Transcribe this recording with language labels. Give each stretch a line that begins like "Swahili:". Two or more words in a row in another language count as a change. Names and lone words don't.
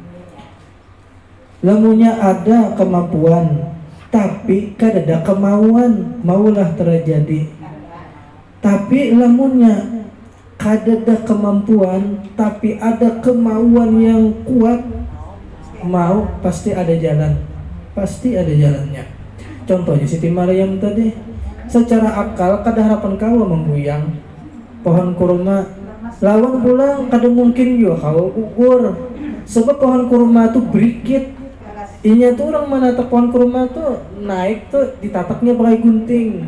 Banjar: Lamunya ada kemampuan tapi kada ada kemauan, maulah terjadi. Tapi lamunnya kada ada kemampuan tapi ada kemauan yang kuat, mau pasti ada jalan, pasti ada jalannya. Contohnya Siti Maryam tadi, secara akal kada harapan kau mengguyang pohon kurma, lawan pulang kada mungkin juga kau gugur, sebab pohon kurma itu berikit. Inya tuh orang menatap pohon kurma tuh naik tuh ditataknya pakai gunting.